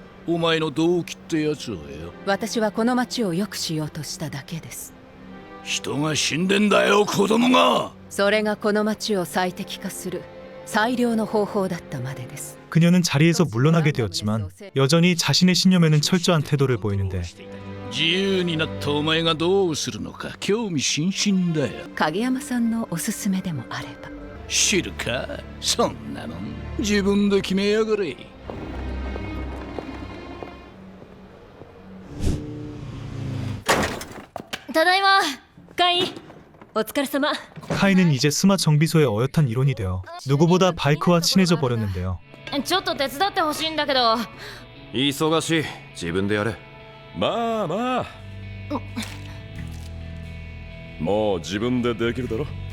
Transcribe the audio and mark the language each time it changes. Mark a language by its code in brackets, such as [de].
[ja] お前の動機ってやつをよ。私はこの町を良くしようとしただけです。人が死んでんだよ、子供が。それがこの町を最適化する最良の方法だったまでです。 [ko] 그녀는 자리에서 물러나게 되었지만 여전히 자신의 신념에는 철저한 태도를 보이는데 [ja] 自由になったお前がどうするのか興味津々だよ。影山さんのおすすめでもあれば。知るか、そんなの自分で決めやがれ。ただいま。カイ、お疲れ様。 [ko] 카이는 이제 스마 정비소의 어엿한 일원이 되어 누구보다 바이크와 친해져 버렸는데요. [ja] ちょっと手伝ってほしいんだけど。忙しい。自分でやれ。まあまあ。もう自分でできるだろ。